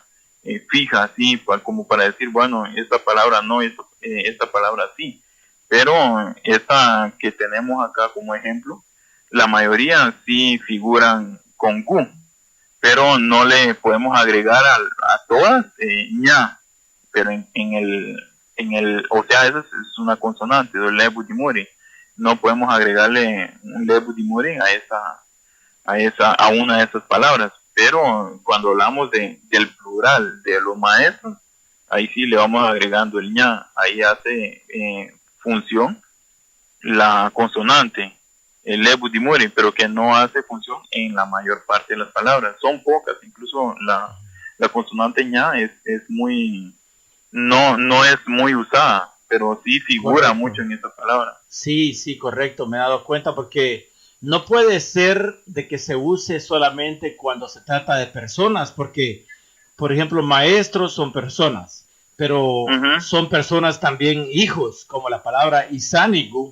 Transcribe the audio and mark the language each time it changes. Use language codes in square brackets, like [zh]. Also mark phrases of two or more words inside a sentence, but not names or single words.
[es] fija, así como para decir, bueno, esta palabra no, esta palabra sí, pero esta que tenemos acá como ejemplo, la mayoría sí figuran con gu, pero no le podemos agregar a todas ña, pero o sea, esa es una consonante, el [cab] lebu dimuri. [es] No podemos agregarle un [cab] lebu dimuri [es] a una de esas palabras, pero cuando hablamos del plural de los maestros, ahí sí le vamos agregando el ña, ahí hace función la consonante, el [cab] lebu dimuri, [es] pero que no hace función en la mayor parte de las palabras. Son pocas, incluso la consonante ña es muy, no es muy usada, pero sí figura Correcto. mucho en esa palabra. Sí, sí, correcto, me he dado cuenta porque no puede ser de que se use solamente cuando se trata de personas, porque, por ejemplo, maestros son personas, pero son personas también hijos, como la palabra isanigu,